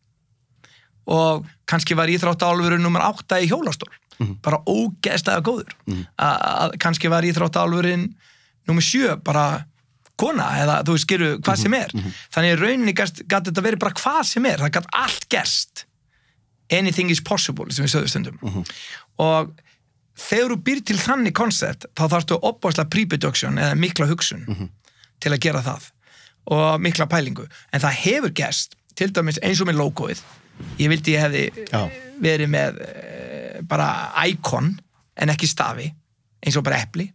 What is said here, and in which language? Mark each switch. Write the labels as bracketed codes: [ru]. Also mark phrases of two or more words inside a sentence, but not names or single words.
[is] Og kannski var íþróttálfurinn númer 8 í hjólastól. Bara ógeðslega góður. Kannski var íþróttálfurinn númer 7 bara kona eða þú skilur hvað sem Þannig í rauninni gat þetta verið bara hvað sem það gat allt gerst. [en] Anything is possible, [is] sem við sögum stundum. Og þegar þú býr til þannig koncept, þá þarftu opbáslega pre-production eða mikla hugsun til að gera það og mikla pælingu. En það hefur gerst, til dæmis eins og með logoið. Ég vildi ég hefði verið með bara icon en ekki stafi, eins og bara epli.